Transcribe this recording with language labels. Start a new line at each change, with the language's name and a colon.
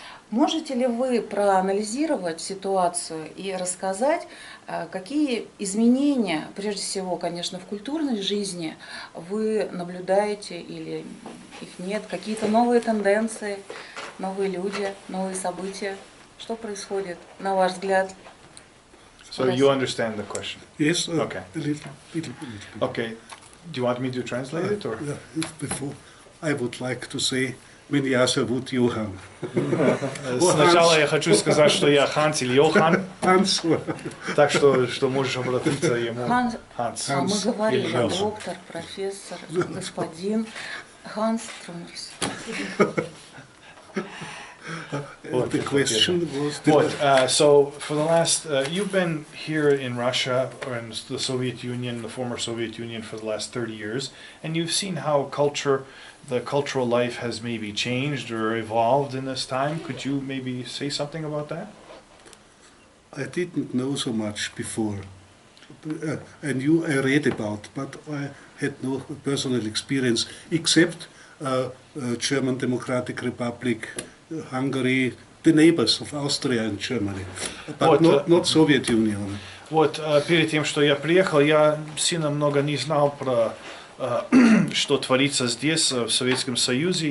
Russian: Можете ли вы проанализировать ситуацию и рассказать, какие изменения, прежде всего, конечно, в культурной жизни вы наблюдаете или их нет, какие-то новые тенденции, новые люди, новые события? Что происходит, на ваш взгляд?
English: So you understand the question? Yes, Okay. a little bit. Okay. Do you want me to translate it or? Before, I would like to say,
Russian: меня зовут Иоханн. Сначала я хочу сказать, что я Ханс или Иоханн. Ханс. Так что можешь обратиться ему. Ханс. Мы говорили, доктор, профессор, господин Ханс Труммер.
English: The question was... So for the last, you've been here in Russia or in the Soviet Union, the former Soviet Union, for the last 30 years, and you've seen how the cultural life has maybe changed or evolved in this time. Could you maybe say something about that? I didn't know so much before. I read about, but I had no personal experience, except German Democratic Republic, Hungary, the neighbors of Austria and Germany, but not Soviet Union.
Russian: Вот перед тем, что я приехал, я сильно много не знал про что творится здесь, в Советском Союзе.